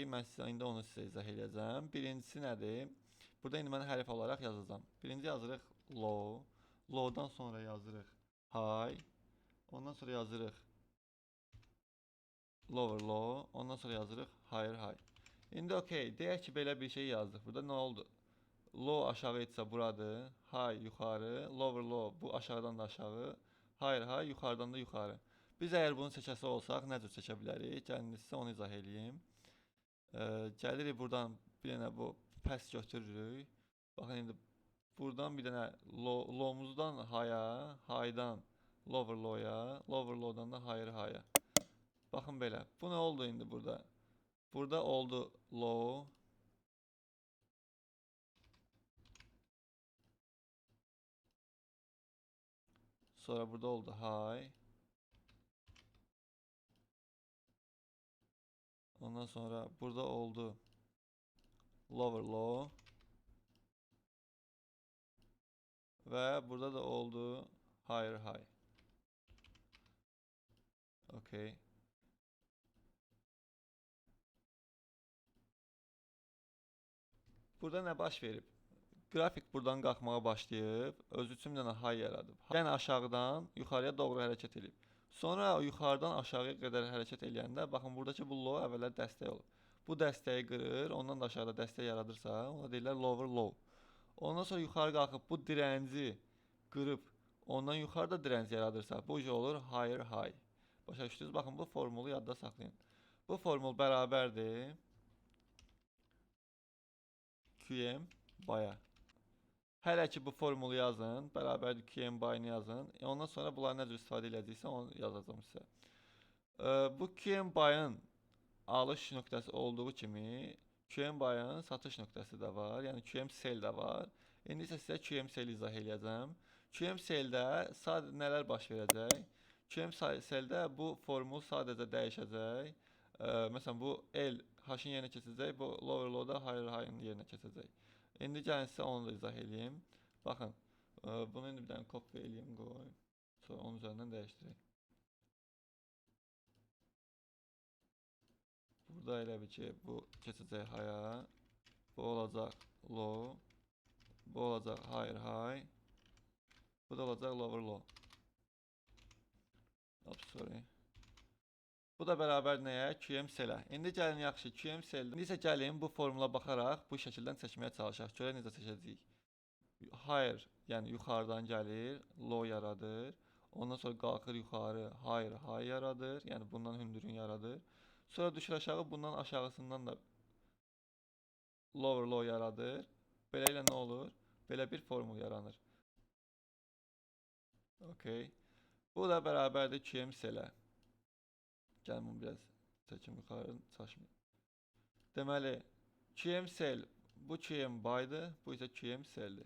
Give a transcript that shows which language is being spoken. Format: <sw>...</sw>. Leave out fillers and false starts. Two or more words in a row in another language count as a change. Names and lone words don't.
<az>Mən sizə indi onu sizə izah edəcəm. Birincisi nədir? Burada indi mən hərf olaraq yazacağam. Birinci yazırıq low. Low-dan sonra yazırıq high. Ondan sonra yazırıq</az> <en>lower low.</en> <az>Ondan sonra yazırıq</az> <en>higher high.</en> <az>İndi okey. Deyək ki, belə bir şey yazdıq. Burada nə oldu? Low aşağı etsə buradır. High yuxarı.</az> <en>Lower low</en> <az>bu aşağıdan da aşağı.</az> <en>Higher high</en> <az>yuxarıdan da yuxarı. Biz əgər bunu çəkəsi olsaq, nə cür çəkə bilərik? Gəlin sizə onu izah edeyim. Gəlirik buradan bir dənə bu pəs götürürük. Baxın, indi buradan bir dənə</az> <en>low-muzdan high-a, high-dan lower low-ya, lower low-dan</en> <az>da</az> <en>higher high-a.</en> <az>Baxın belə. Bu nə oldu indi burada? Burada oldu low. Sonra burada oldu high. Ondan sonra burada oldu</az> <en>lower low.</en> <az>Ve burada da oldu</az> <en>higher high.</en> <az>Okay. Burada nə baş verib? Qrafik buradan qalxmağa başlayıb, öz üçün bir dənə high yaradıb. Yəni aşağıdan yuxarıya doğru hərəkət edib. Sonra yuxarıdan aşağıya qədər hərəkət edəndə, baxın buradakı bu low əvvəllər dəstək olub. Bu dəstəyi qırır, ondan da aşağıda dəstək yaradırsa, ona deyirlər</az> <en>lower low.</en> <az>Ondan sonra yuxarı qalxıb bu dirənci qırıb, ondan yuxarıda dirənc yaradırsa, bu olur</az> <en>higher high.</en> <az>Başa düşdünüz? Baxın bu formulu yadda saxlayın. Bu formul bərabərdir QM baya. Hələ ki bu formulu yazın, bərabərdir QM bayını yazın. Ondan sonra bunları necə istifadə edəcəksə onu yazacağım sizə. Bu QM bayın alış nöqtəsi olduğu kimi QM bayın satış nöqtəsi də var. Yəni QM sell də var. İndi isə sizə QM sell izah edəcəm. QM sell-də nələr baş verəcək? QM sell-də bu formul sadəcə dəyişəcək. Məsələn bu L H-ın yerinə keçəcək, bu</az> <en>lower low-da higher high-ın</en> <az>yerinə keçəcək. İndi gəlin sizə onu da izah edeyim. Baxın, bunu indi bir dənə kopya eləyim, qoy. Sonra onun üzərindən dəyişdirək. Burada elə bir ki, bu keçəcək high-a. Bu olacaq low. Bu olacaq</az> <en>higher high.</en> <az>Bu da olacaq</az> <en>lower low.</en> <az>Sorry. Bu da bərabər nəyə? QM sell-ə. İndi gəlin yaxşı QM sell-də. İndi isə gəlin bu formula baxaraq bu şəkildən çəkməyə çalışaq. Görə necə çəkəcəyik? higher, yəni yuxarıdan gəlir, low yaradır. Ondan sonra qalxır yuxarı,</az> <en>higher, high</en> <az>yaradır. Yəni bundan hündürün yaradır. Sonra düşür aşağı, bundan aşağısından da</az> <en>lower, low</en> <az>yaradır. Beləliklə nə olur? Belə bir formul yaranır. Okay. Bu da bərabərdir QMCL-ə. Gəlin bunu biraz çəkim yuxarı, çaşmayın. Deməli, QMCL bu QMBy'dır, bu isə QMCL-dir.</az>